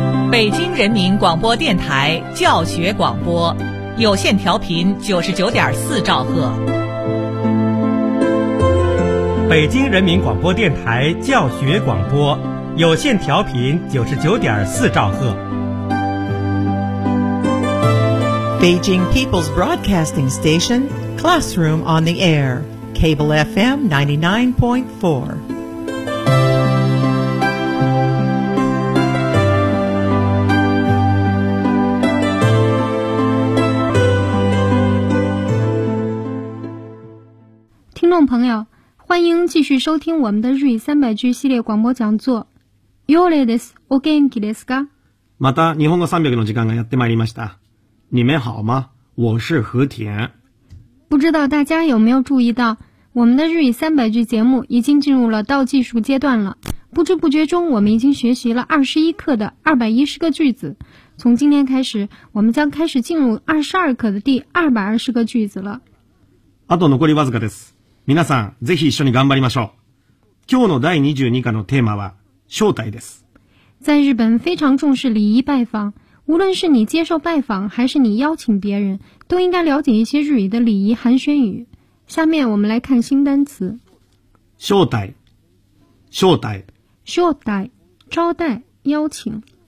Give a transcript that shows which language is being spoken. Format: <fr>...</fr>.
<zh>北京人民广播电台教学广播，有线调频99.4兆赫。北京人民广播电台教学广播，有线调频99.4兆赫。</zh> <en>Beijing People's Broadcasting Station, Classroom on the Air, Cable FM 99.4.</en> <zh>Listeners, 朋友，欢迎继续收听我们的日语三百句系列广播讲座。</zh> <ja>よれです。お元気ですか？また日本語三百句の時間がやってまいりました。</ja> <zh>你们好吗？我是和田。不知道大家有没有注意到，我们的日语三百句节目已经进入了倒计数阶段了。不知不觉中，我们已经学习了21课的210个句子。从今天开始，我们将开始进入22课的第220个句子了。</zh> <ja>あと残りわずかです。皆さん、ぜひ一緒に頑張りましょう。今日の第22課のテーマは、招待です。</ja> <zh>在日本非常重视礼仪拜访。无论是你接受拜访还是你邀请别人，都应该了解一些日语的礼仪寒暄语。下面我们来看新单词。招待，招待，招待，招待，邀请。</zh>